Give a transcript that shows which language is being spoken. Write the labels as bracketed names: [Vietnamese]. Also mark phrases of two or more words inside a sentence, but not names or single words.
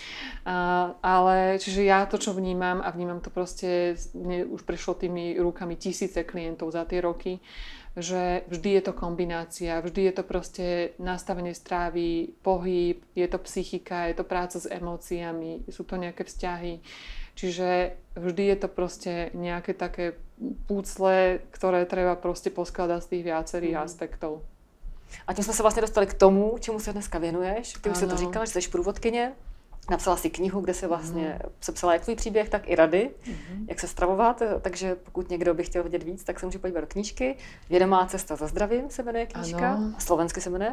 [Slovak] Ale čiže ja to, čo vnímam a vnímam to proste, mne už prešlo tými rukami tisíce klientov za tie roky, že vždy je to kombinácia, vždy je to proste nastavenie strávy, pohyb, je to psychika, je to práca s emóciami, sú to nejaké vzťahy. Čiže vždy je to proste nejaké také púcle, ktoré treba proste poskladať z tých viacerých aspektov. [Czech] A tím jsme se vlastně dostali k tomu, čemu se dneska věnuješ. Ty už jsi to říkala, že jsi průvodkyně. Napsala si knihu, kde si vlastně sepsala jak tvůj příběh, tak i rady, jak se stravovat. Takže pokud někdo by chtěl vědět víc, tak se může podívat do knížky. Vědomá cesta za zdravím se jmenuje knížka. Ano. Slovensky se jmenuje.